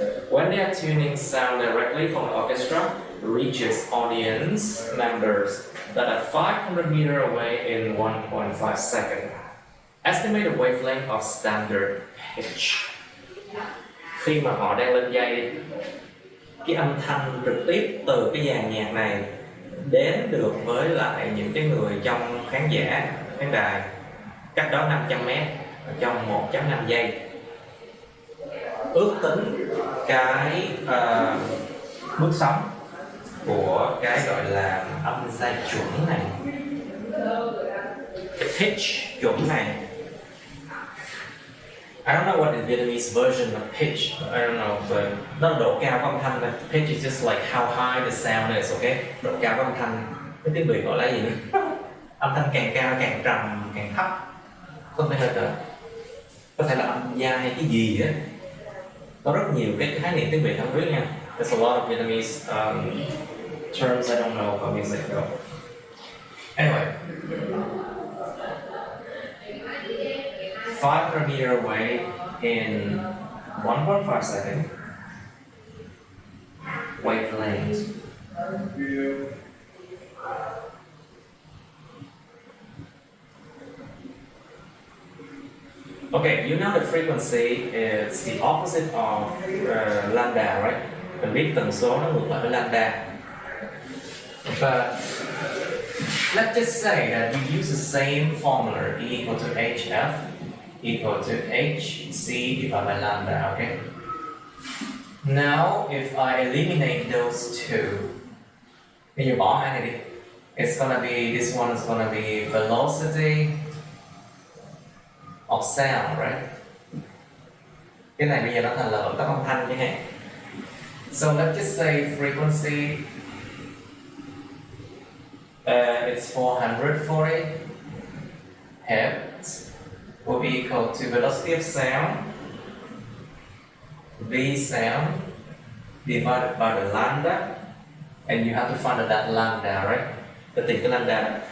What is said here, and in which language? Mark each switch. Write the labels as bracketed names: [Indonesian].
[English] When they are tuning sound directly from the orchestra reaches audience members that are 500 meters away in 1.5 seconds. Estimate the wavelength of standard pitch. [Vietnamese] Khi mà họ đang lên dây, cái âm thanh trực tiếp từ cái dàn nhạc này đến được với lại những cái người trong khán đài cách đó 500 mét trong 1.5 giây. Ước tính cái bước sóng của cái gọi là âm giai chuẩn này pitch chuẩn này. [English] I don't know what the Vietnamese version of pitch. I don't know, but [Vietnamese] nó là độ cao của âm thanh này. [English] Pitch is just like how high the sound is, okay? [Vietnamese] Độ cao của âm thanh. Cái tiếng Việt gọi là gì nữa? Âm thanh càng cao càng trầm càng thấp. Không thể là có thể là âm gia hay cái gì á. Có rất nhiều cái khái niệm tiếng Việt không biết nha. [English] There's a lot of Vietnamese terms I don't know about music though. Anyway, 500 meter away in 1.5 seconds. Wavelength. Okay, you know the frequency is the opposite of lambda, right? [Vietnamese] Mình biết tần số nó ngược lại với lambda. [English] But let's just say that you use the same formula, E equal to HF equal to HC divided by lambda, okay? Now, if I eliminate those two, [Vietnamese] bây giờ bỏ hai này đi. [English] It's gonna be, this one is gonna be velocity of sound, right? [Vietnamese] Cái này bây giờ nó thành là vận tốc âm thanh chẳng hạn. [English] So let's just say frequency it's 440 Hz will be equal to velocity of sound V sound divided by the lambda, and you have to find that lambda, right? The lambda.